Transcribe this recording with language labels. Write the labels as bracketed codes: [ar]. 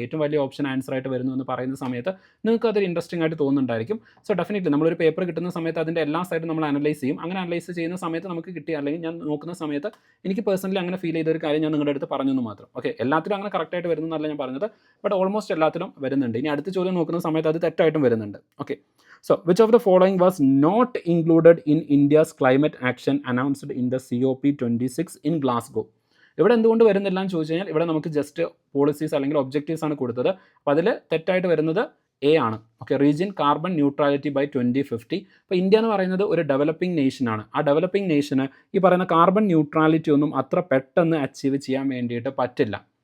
[ml] ഏറ്റവും വലിയ option answer ആയിട്ട് വരുന്നു എന്ന് പറയുന്ന സമയത്ത് നിങ്ങൾക്ക് അതൊരു ഇൻട്രസ്റ്റിംഗ് ആയിട്ട് തോന്നുന്നുണ്ടായിരിക്കും. സോ ഡെഫിനറ്റ്ലി നമ്മളൊരു പേപ്പർ കിട്ടുന്ന സമയത്ത് അതിൻ്റെ എല്ലാ സൈഡും നമ്മൾ അനലൈസ് ചെയ്യും. അങ്ങനെ അനലൈസ് ചെയ്യുന്ന സമയത്ത് നമുക്ക് കിട്ടിയ, അല്ലെങ്കിൽ ഞാൻ നോക്കുന്ന സമയത്ത് എനിക്ക് പേഴ്സണലി അങ്ങനെ ഫീൽ ചെയ്ത ഒരു കാര്യം ഞാൻ നിങ്ങളുടെ അടുത്ത് പറഞ്ഞു എന്ന് മാത്രം. ഓക്കെ, എല്ലാത്തിലും അങ്ങനെ കറക്റ്റായിട്ട് വരുന്നതല്ല ഞാൻ പറഞ്ഞത്, ബട്ട് ഓൾമോസ്റ്റ് എല്ലാത്തിലും വരുന്നുണ്ട്. ഇനി അടുത്ത ചോദ്യം നോക്കുന്ന സമയത്ത് അത് തെറ്റായിട്ടും വരുന്നുണ്ട്. [en] Okay, so which of the following was not included in India's climate action announced in the COP26 in Glasgow? [ml] ഇവിടെ എന്തുകൊണ്ട് വരുന്നില്ല എന്ന് ചോദിച്ചു കഴിഞ്ഞാൽ ഇവിടെ നമുക്ക് ജസ്റ്റ് പോളിസീസ് അല്ലെങ്കിൽ ഒബ്ജക്റ്റീവ്സ് ആണ് കൊടുത്തത്. അപ്പോൾ അതിൽ തെറ്റായിട്ട് വരുന്നത് എ ആണ്. Okay, [en] Region carbon neutrality by 2050. [ml] അപ്പോൾ ഇന്ത്യ എന്ന് പറയുന്നത് ഒരു ഡെവലപ്പിംഗ് നേഷനാണ്. ആ ഡെവലപ്പിംഗ് നേഷന് ഈ പറയുന്ന കാർബൺ ന്യൂട്രാലിറ്റി ഒന്നും അത്ര പെട്ടെന്ന് അച്ചീവ് ചെയ്യാൻ വേണ്ടിയിട്ട് പറ്റില്ല.